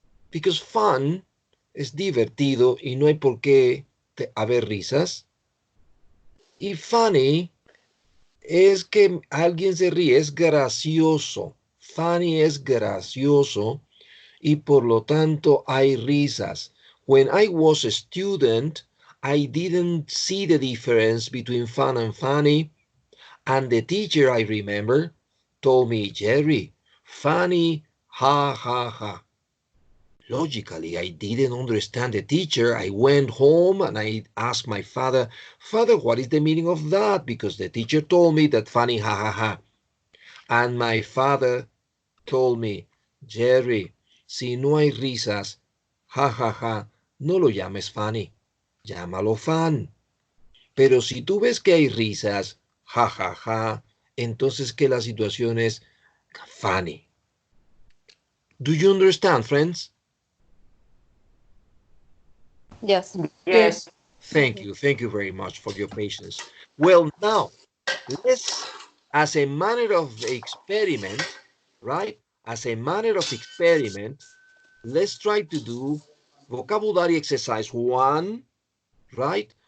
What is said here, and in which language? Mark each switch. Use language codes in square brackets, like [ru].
[en] Because [es] fun es divertido y no hay por qué haber risas. Y funny es que alguien se ríe, es gracioso. Funny es gracioso y por lo tanto hay risas. [en] When I was a student, I didn't see the difference between fun and funny. And the teacher, I remember, told me, Jerry, funny, ha, ha, ha. Logically, I didn't understand the teacher. I went home and I asked my father, Father, what is the meaning of that? Because the teacher told me that funny, ha, ha, ha. And my father told me, [es] Jerry, si no hay risas, ja, ja, ja, no lo llames funny, llámalo fun. Pero si tú ves que hay risas, ja, ja, ja, entonces que la situación es funny. [en] Do you understand, friends? Yes. Yes. Thank you very much for your patience. Well, now, let's, as a manner of experiment, right? As a manner of experiment, let's try to do vocabulary exercise 1, right?